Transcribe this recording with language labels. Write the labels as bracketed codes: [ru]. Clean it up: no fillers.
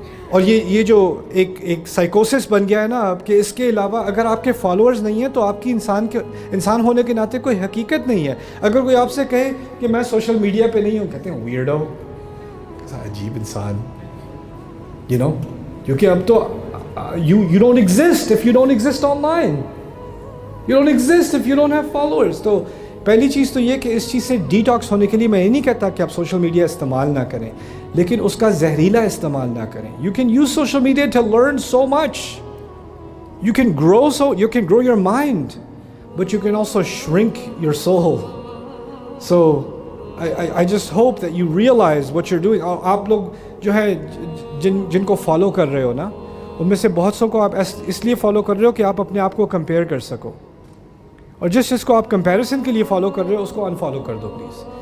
[ur] اور یہ جو ایک سائیکوسس بن گیا ہے نا اب, کہ اس کے علاوہ اگر آپ کے فالوورز نہیں ہیں تو آپ کی انسان ہونے کے ناطے کوئی حقیقت نہیں ہے. اگر کوئی آپ سے کہے کہ میں سوشل میڈیا پہ نہیں ہوں, کہتے ہیں ویئرڈو, عجیب انسان, یو نو. کیونکہ اب تو [en] you don't exist if you don't exist online, you don't exist if you don't have followers. [ur] تو پہلی چیز تو یہ کہ اس چیز سے ڈیٹاکس ہونے کے لیے میں یہ نہیں کہتا کہ آپ سوشل میڈیا استعمال نہ کریں, لیکن اس کا زہریلا استعمال نہ کریں. [en] You can use social media to learn so much, you can grow your mind, but you can also shrink your soul. So I just hope that you realize what you're doing. [ur] اور آپ لوگ جو ہے جن کو follow کر رہے ہو نا, ان میں سے بہت سو کو آپ اس لیے فالو کر رہے ہو کہ آپ اپنے آپ کو کمپیئر کر سکو, اور جس کو آپ کمپیریسن کے لیے فالو کر رہے ہو اس کو انفالو کر دو پلیز.